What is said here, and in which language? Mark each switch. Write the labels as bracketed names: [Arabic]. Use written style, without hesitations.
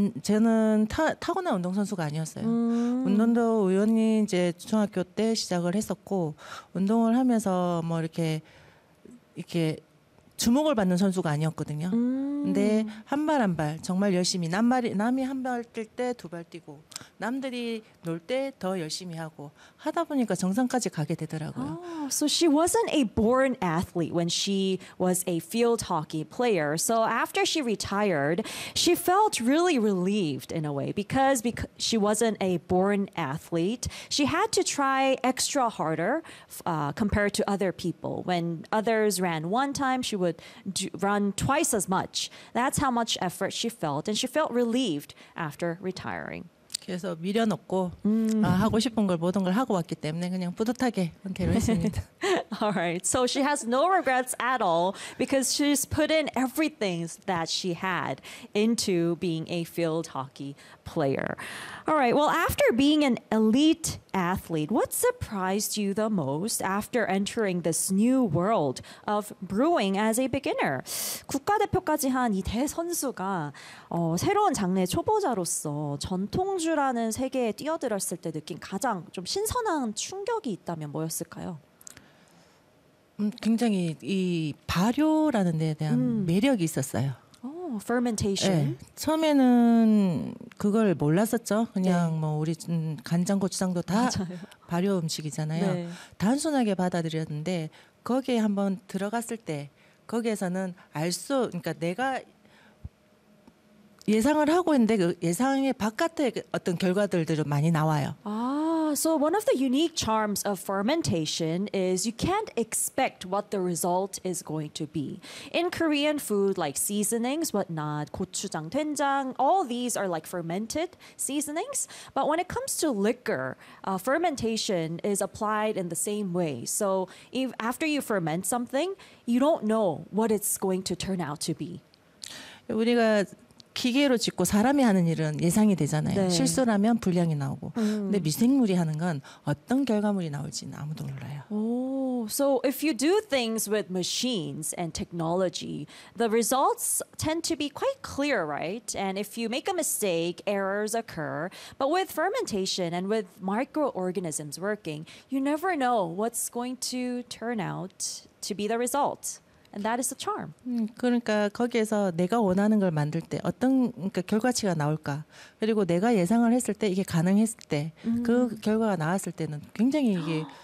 [Korean] 저는 타고난 운동선수가 아니었어요. 운동도 우연히 이제 중학교 때 시작을 했었고 운동을 하면서 뭐 이렇게 주목을 받는 선수가 아니었거든요. 근데 한 발 한 발 정말 열심히 남이 한 발 뛸 때 두 발 뛰고 남들이 놀 때 더 열심히 하고 하다 보니까 정상까지 가게 되더라고요. [English] Oh, so she wasn't a born athlete when she was a field hockey player. So after she retired, she felt really relieved in a way because she wasn't a born athlete. She had to try extra harder compared to other people. When others ran one time, she would run twice as much. That's how much effort she felt, and she felt relieved after retiring. [Korean] 그래서 미련 없고 하고 싶은 걸 모든 걸 하고 왔기 때문에 그냥 뿌듯하게 은퇴를 했습니다. [English] All right. So she has no regrets at all because she's put in everything that she had into being a field hockey player. All right. Well, after being an elite athlete, what surprised you the most after entering this new world of brewing as a beginner? [Korean] 국가대표까지 한 이 대선수가 새로운 장르의 초보자로서 전통주라는 세계에 뛰어들었을 때 느낀 가장 좀 신선한 충격이 있다면 뭐였을까요? 굉장히 이 발효라는 데에 대한 매력이 있었어요. [English] Fermentation. [Korean] 네. 처음에는 그걸 몰랐었죠. 그냥 네. 뭐 우리 간장, 고추장도 다 발효 음식이잖아요. 네. 단순하게 받아들였는데 거기에 한번 들어갔을 때 거기에서는 그러니까 내가 예상을 하고 있는데 그 예상의 바깥에 어떤 결과들도 많이 나와요. [English] So one of the unique charms of fermentation is you can't expect what the result is going to be. In Korean food, like seasonings, whatnot, 고추장, 된장, all these are like fermented seasonings. But when it comes to liquor, fermentation is applied in the same way. So after you ferment something, you don't know what it's going to turn out to be. [Korean] 우리가 기계로 짓고 사람이 하는 일은 예상이 되잖아요. 네. 실수라면 불량이 나오고. 근데 미생물이 하는 건 어떤 결과물이 나올지는 아무도 몰라요. [English] So if you do things with machines and technology, the results tend to be quite clear, right? And if you make a mistake, errors occur. But with fermentation and with microorganisms working, you never know what's going to turn out to be the result. And that is the charm. [Korean] 그러니까 거기에서 내가 원하는 걸 만들 때 어떤 그러니까 결과치가 나올까? 그리고 내가 예상을 했을 때 이게 가능했을 때 그 결과가 나왔을 때는 굉장히 이게